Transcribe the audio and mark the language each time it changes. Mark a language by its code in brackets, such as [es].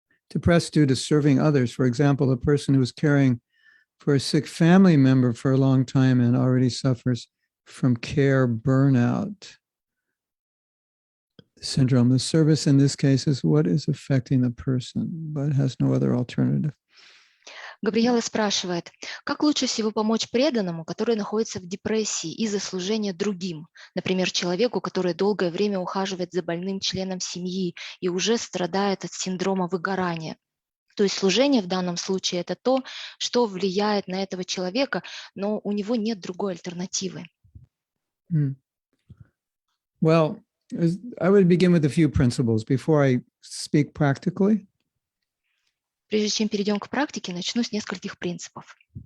[en] Depressed due to serving others. For example, a person who is caring for a sick family member for a long time and already suffers from care burnout syndrome. The service in this case is what is affecting the person, but has no other alternative. [ru] Габриэла спрашивает, как лучше всего помочь преданному, который находится в депрессии из-за служения другим, например, человеку, который долгое время ухаживает за больным членом семьи и уже страдает от синдрома выгорания. То есть служение в данном случае это то, что влияет на этого человека, но у него нет другой альтернативы. [en] Well, I would begin with a few principles before I speak practically. [ru] Прежде чем перейдем к практике, начну с нескольких принципов.